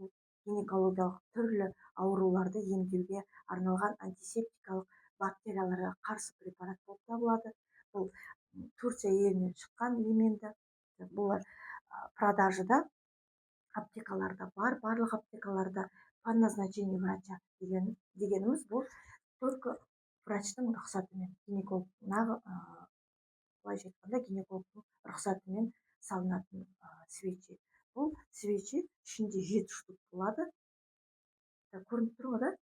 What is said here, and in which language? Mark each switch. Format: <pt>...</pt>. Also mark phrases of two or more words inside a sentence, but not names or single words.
<kk>Бұл гинекологиялық түрлі ауруларды емдеуге арналған антисептикалық бактерияларға қарсы препарат болып табылады. Бұл Турция елінен шыққан лименді. Бұл продажада аптекаларда бар, барлық аптекаларда</kk> <ru>по назначению врача</ru> <kk>дегеніміз бұл только врачтың рұқсатымен, былайша айтқанда гинекологтың рұқсатымен салынатын свечи. Бұл свечи ішінде 7 штук болады. Көрініп тұр ғой, да?</kk>